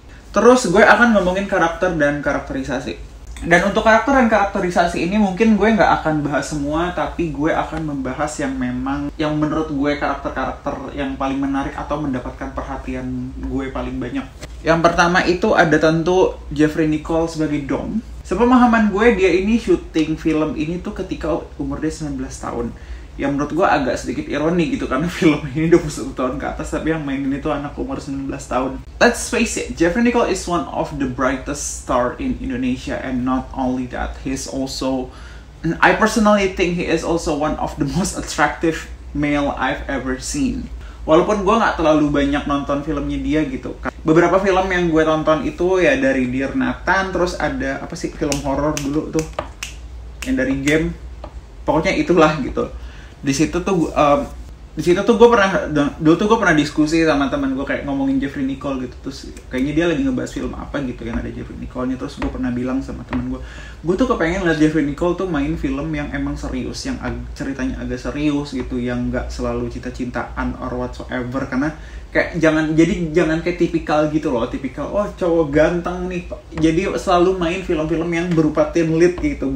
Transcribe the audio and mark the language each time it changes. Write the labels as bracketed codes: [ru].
[id] Terus gue akan ngomongin karakter dan karakterisasi. Dan untuk karakter dan karakterisasi ini mungkin gue nggak akan bahas semua, tapi gue akan membahas yang menurut gue karakter-karakter yang paling menarik atau mendapatkan perhatian gue paling banyak. Yang pertama itu ada tentu Jeffrey Nicole sebagai Dom. Sepemahaman gue, dia ini syuting film ini tuh ketika umur dia 19 tahun. yang menurut gue agak sedikit ironi gitu, karena film ini 21 tahun ke atas tapi yang mainin itu anak umur 19 tahun. [en] Let's face it, Jeffrey Nicole is one of the brightest star in Indonesia, and not only that, he's also, I personally think he is also one of the most attractive male I've ever seen. [id] Walaupun gue nggak terlalu banyak nonton filmnya dia gitu. Beberapa film yang gue tonton itu ya dari Dear Nathan, terus ada apa sih film horor dulu tuh yang dari game, pokoknya itulah gitu. Di situ tuh gue pernah, dulu tuh gue pernah diskusi sama teman gue kayak ngomongin Jeffrey Nicole gitu, terus kayaknya dia lagi ngebahas film apa gitu yang ada Jeffrey Nicole-nya, terus gue pernah bilang sama teman gue tuh kepengen lihat Jeffrey Nicole tuh main film yang emang serius, yang ceritanya agak serius gitu, yang nggak selalu cinta-cintaan [en] or whatsoever, [id] karena kayak jangan kayak tipikal gitu loh, tipikal oh cowok ganteng nih, jadi selalu main film-film yang berupa teen lead gitu.